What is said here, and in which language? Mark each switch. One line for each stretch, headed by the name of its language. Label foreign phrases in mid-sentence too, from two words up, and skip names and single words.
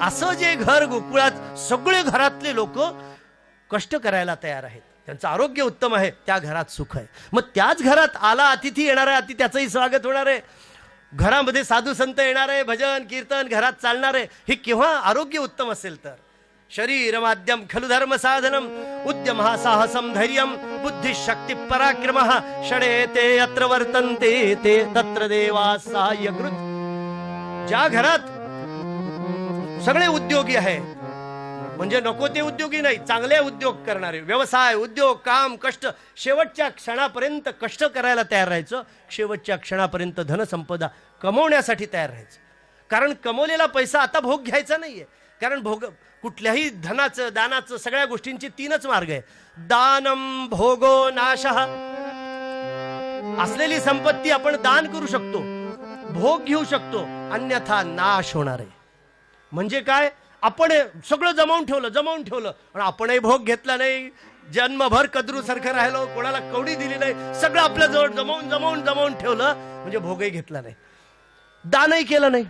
Marathi: असं जे घर गोकुळात सगळे घरातले लोक कष्ट करायला तयार आहेत, त्यांचं आरोग्य उत्तम आहे, त्या घरात सुख आहे. मग त्याच घरात आला अतिथी येणार आहे, अति त्याचंही स्वागत होणार आहे. घरामध्ये साधू संत येणार आहे, भजन कीर्तन घरात चालणार आहे. हे केव्हा? आरोग्य उत्तम असेल तर.
Sanskrit: शरीर माध्यम खलु धर्म साधनम उद्यम साहसम धैर्यम बुद्धी शक्ती पराक्रम षडे ते अत्र वर्तन्ते ते तत्र देवा सहाय्यकृत.
Marathi: ज्या घरात सगळे उद्योगी आहे, म्हणजे नको ते उद्योगी नाही, चांगले उद्योग करणारे, व्यवसाय, उद्योग, काम, कष्ट, शेवटच्या क्षणापर्यंत कष्ट करायला तयार राहायचं. शेवटच्या क्षणापर्यंत धनसंपदा कमवण्यासाठी तयार राहायचं. कारण कमवलेला पैसा आता भोग घ्यायचा नाहीये. कारण भोग कुठल्याही धनाचं, दानाचं, सगळ्या गोष्टींची 3च मार्ग आहे.
Sanskrit: दानम भोगो नाशः.
Marathi: असलेली संपत्ती आपण दान करू शकतो, भोग घेऊ शकतो, अन्यथा नाश होणार आहे. म्हणजे काय? आपण सगळं जमावून ठेवलं आणि आपणही भोग घेतला नाही, जन्मभर कद्रू सारखं राहिलो, कोणाला कवडी दिली नाही, सगळं आपल्या जवळ जमावून ठेवलं, म्हणजे भोगही घेतला नाही, दानही केलं नाही.